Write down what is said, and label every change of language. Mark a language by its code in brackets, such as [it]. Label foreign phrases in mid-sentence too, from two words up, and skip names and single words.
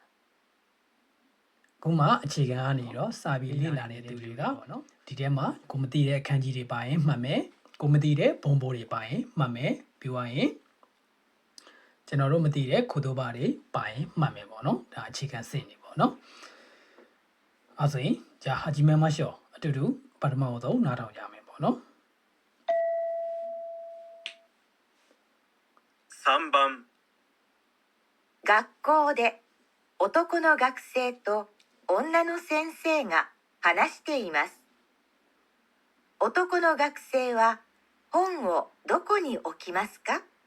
[my] ခုမှအခြေခံကနေတော့စာပြီးလေ့လာနေတဲ့သူတွေကပေါ့နော်ဒီထဲမှာကိုမသိတဲ့အခန်းကြီးတွေပါရင်မှတ်မယ်ကိုမသိတဲ့ဘုံဘိုးတွေပါရင်မှတ်မယ်ပြီးွားရင်ကျွန်တော်တို့မသိတဲ့ခုတို့ပါတွေပါရင်မှတ်မယ်ပေါ့နော်ဒါအခြေခံစင့်နေပေါ့နော်အဲ့ဆိုရင် [ja] じゃあ始めましょう [my] အတူတူပထမဆုံးနားထောင်ကြမယ်ပေါ့နော် [ja] 3 番学校で男の学生と女の先生が話しています。男の学生は本をどこに置きますか？